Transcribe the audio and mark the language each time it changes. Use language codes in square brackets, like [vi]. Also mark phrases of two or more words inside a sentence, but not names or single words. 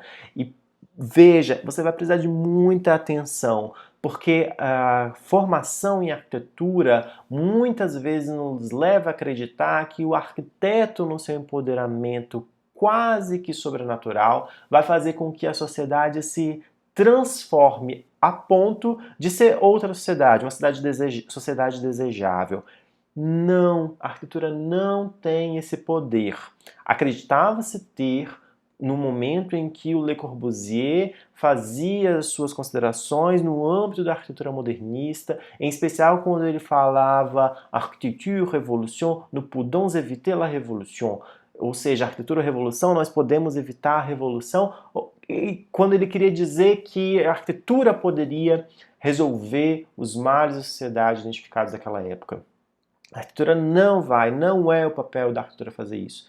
[pt] E veja, você vai precisar de muita atenção, porque a formação em arquitetura muitas vezes nos leva a acreditar que o arquiteto, no seu empoderamento quase que sobrenatural, vai fazer com que a sociedade se transforme a ponto de ser outra sociedade, uma sociedade desejável. Não, a arquitetura não tem esse poder. Acreditava-se ter no momento em que o Le Corbusier fazia as suas considerações no âmbito da arquitetura modernista, em especial quando ele falava [fr] architecture, révolution, nous pouvons éviter la révolution. [pt] Ou seja, arquitetura, revolução, nós podemos evitar a revolução. E quando ele queria dizer que a arquitetura poderia resolver os males da sociedade identificados naquela época. A arquitetura não é o papel da arquitetura fazer isso.